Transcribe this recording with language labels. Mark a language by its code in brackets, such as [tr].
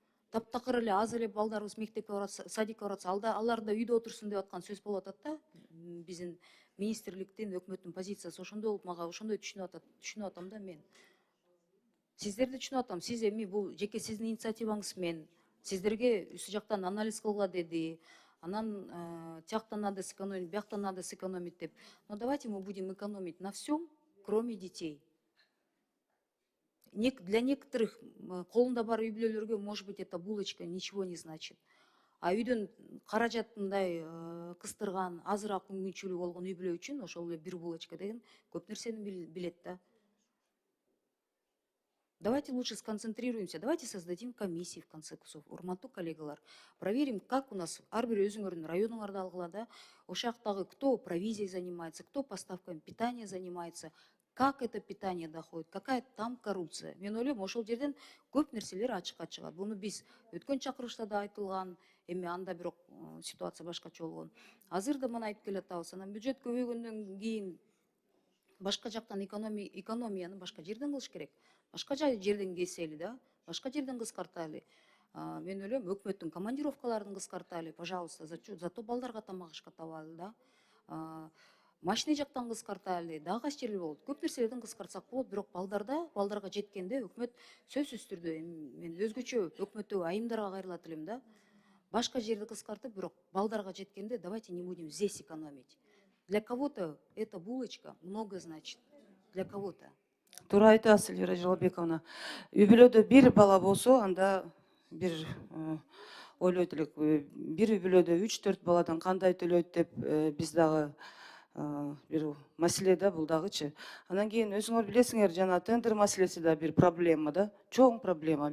[ky] Таптакыр эле аз эле балдарыбыз мектепке барат, садикке барат, алар да үйдө отурсун деп аткан сөз болуп атат да. Биздин министрликтин, өкмөттүн позициясы ошондой болуп, мага ошондой түшүнүп атам да мен. Сиздерди түшүнүп атам. Сиз эми бул жеке сиздин инициативаңыз менен сиздерге үстү жактан анализ кылгыла деди. Анан тияктан [ru] надо сэкономить, [ky] бияктан [ru] надо сэкономить [ky] деп. [ru] Но давайте мы будем экономить на всем, кроме детей. Для некоторых [ky] колунда бар үй бүлөлөргө, [ru] может быть, эта булочка ничего не значит. [ky] А үйдөн каражатындай кыстырган, азыраак мүмкүнчүлүгү болгон үй бүлө үчүн ошол эле бир булочка деген көп нерсени билет да. [ru] Давайте лучше сконцентрируемся, давайте создадим комиссии, в конце концов, [ky] урматтуу коллегалар. [ru] Проверим, как у нас [ky] ар бир өзүңөрдүн районуңарда алгыла да, ошактагы [ru] кто провизией занимается, кто поставками питания занимается, как это питание доходит, какая там коррупция. [ky] Мен ойлойм, ошол жерден көп нерселер ачыкка чыгат. Буну биз өткөн чакырылышта да айтылган, эми анда бирок ситуация башкача болгон. Азыр да мына айтып келатабыз, анан бюджет көбөйгөндөн кийин башка жактан экономияны башка жерден кылыш керек. Башка жерден кесели да, башка жерден кыскартайлы. Мен ойлойм, өкмөттүн командировкаларын кыскартайлы, [ru] пожалуйста, зато [ky] балдарга тамак ашка табалы да. Машина жактан кыскартайлы, дагы кайсы жерлер болот. Көп нерселерден кыскартсак болот, бирок балдарга жеткенде өкмөт сөзсүз түрдө, мен өзгөчө өкмөттөгү айымдарга кайрылат элем да. Башка жерди кыскартып, бирок балдарга жеткенде [ru] давайте не будем здесь экономить. Для кого-то эта булочка много значит. Для кого-то. [ky] Туура айтасыз, Эльвира Жалалбековна. Үй бүлөдө бир бала болсо, анда бир ойлойт элек, бир үй бүлөдө 3-4 баладан кандай төлөйт деп биз дагы бир маселе да, бул дагычы. Анан кийин өзүңөр билесиңер, жана тендер маселеси да бир проблема да, чоң проблема.